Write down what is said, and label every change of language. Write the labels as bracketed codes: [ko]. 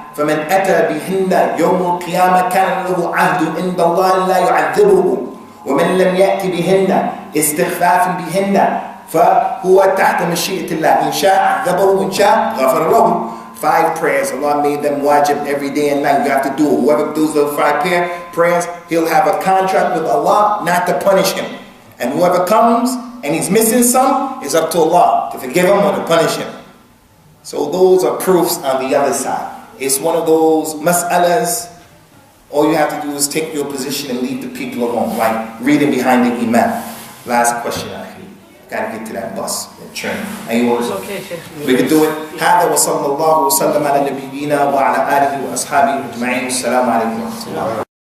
[ar] فمن أتى بهن يوم القيامة كان له عهد عند الله لا يعذبه ومن لم يأتي بهن استخفافا بهن فهو تحت مشيئة الله إن شاء عذبه وإن شاء غفر له. [en] 5 prayers, Allah made them wajib every day and night. You have to do it. Whoever does those 5 prayers, he'll have a contract with Allah not to punish him. And whoever comes and he's missing some, it's up to Allah to forgive him or to punish him. So those are proofs on the other side. It's one of those mas'alas. All you have to do is take your position and leave the people alone, like reading behind the Imam. Last question, Akhi. Gotta get to that bus, that train. Okay, we can do it. [ar] هذا وصلى الله وسلم على نبينا وعلى آله وأصحابه أجمعين. السلام عليكم ورحمة الله.